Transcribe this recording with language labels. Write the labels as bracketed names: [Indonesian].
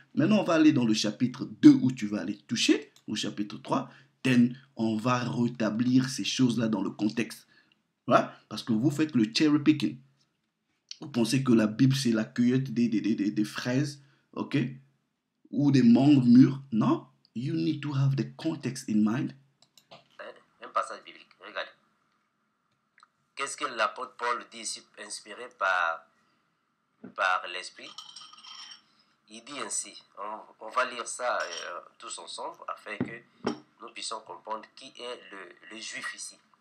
[French] Maintenant, on va aller dans le chapitre 2 où tu vas aller toucher, au chapitre 3. On va rétablir ces choses-là dans le contexte. Ouais? Parce que vous faites le cherry picking. Vous pensez que la Bible, c'est la cueillette des fraises, ok? Ou des mangues mûres. Non. [English] You need to have the context in mind. [French] Un passage biblique. Regardez. Qu'est-ce que l'apôtre Paul dit ici, inspiré par l'Esprit? Il dit ainsi, on va lire ça tous ensemble afin que nous puissions comprendre qui est le juif ici.